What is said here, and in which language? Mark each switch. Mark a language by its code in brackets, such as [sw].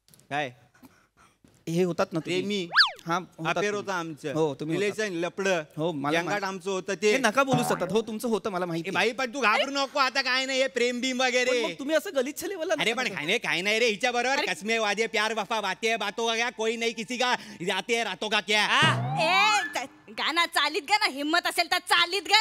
[mr] काय हे होतात ना तुम्ही. प्रेमी हा अफेअर होतं आमचं. हो, तुम्ही रिलेशन लपड. हो, मला जंगाट आमचं होतं ते ते. नका बोलू सतत. हो, तुमचं होतं मला माहिती. भाई पण तू घाबरू नको आता. काय नाही हे प्रेम बिम वगैरे. पण मग तुम्ही असं गलिच्छ लेवलला अरे पण काय नाही रे हिच्या बरोबर. [hi] कसमे वादे प्यार वफा बातें बातों का क्या, कोई नहीं किसी का जाते रातों का क्या. [mr] ए गाना चालीत गा ना, हिम्मत असेल तर चालीत गा.